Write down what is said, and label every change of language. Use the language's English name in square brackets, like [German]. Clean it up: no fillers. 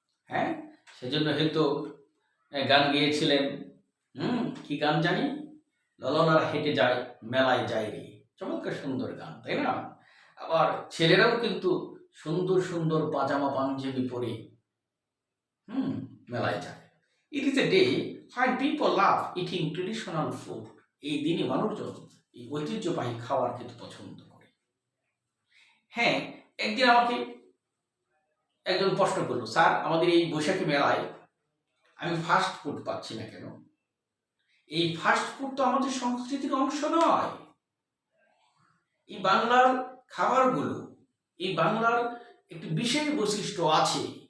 [Bangla] হ্যাঁ, সেজন্য হয়তো গান গেয়েছিলেন, কি গান জানি, ললনার হেঁটে যায় মেলায় যায় রে, চমৎকার সুন্দর গান, তাই না? আবার ছেলেরাও কিন্তু সুন্দর সুন্দর পাজামা পাঞ্জাবি পরে মেলায় যায়। [English] It is a day when people love eating traditional food. [Bangla] এই দিনে মানুষজন এই ঐতিহ্যবাহী খাবার খেতে পছন্দ করে। হ্যাঁ, একদিন আমাকে একজন প্রশ্ন করলো, স্যার আমাদের এই বৈশাখী মেলায় আমি ফাস্ট ফুড পাচ্ছি না কেন? এই ফাস্ট ফুড তো আমাদের সংস্কৃতির অংশ নয়। এই বাংলার খাবারগুলো, এই বাংলার একটি বিশেষ বৈশিষ্ট্য আছে।